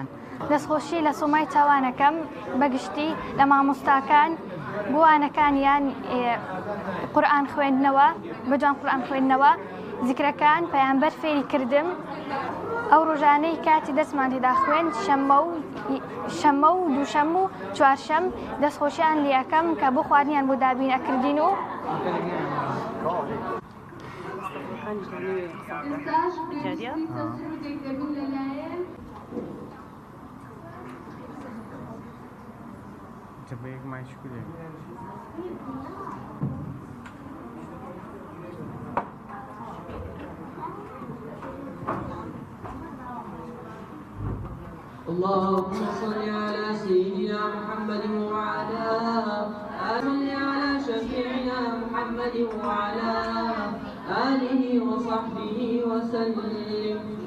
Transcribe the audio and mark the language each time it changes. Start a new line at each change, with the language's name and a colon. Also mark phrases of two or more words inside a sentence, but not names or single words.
Central Kurdish: دەستخۆشی لە سومای چاوانەکەم بەگشتی لە مامۆستاکان بوانەکانیان قورئان خوێندنەوە بەجوان قورئان خوێندنەوە زیکرەکان پەیامبەر فێری کردم ئەو ڕۆژانەی کاتی دەستمان تێدا خوێند شەمە و دووشەم و چوارشەم دەستخۆشیان لێ ئەەکەم کە بۆ خواردنیان بۆ دابین ئەکردین و Tabii mais escolher.
Arabic: اللهم صل على سيدنا محمد وعلى صل على شفيعنا محمد وعلى آله وصحبه وسلم.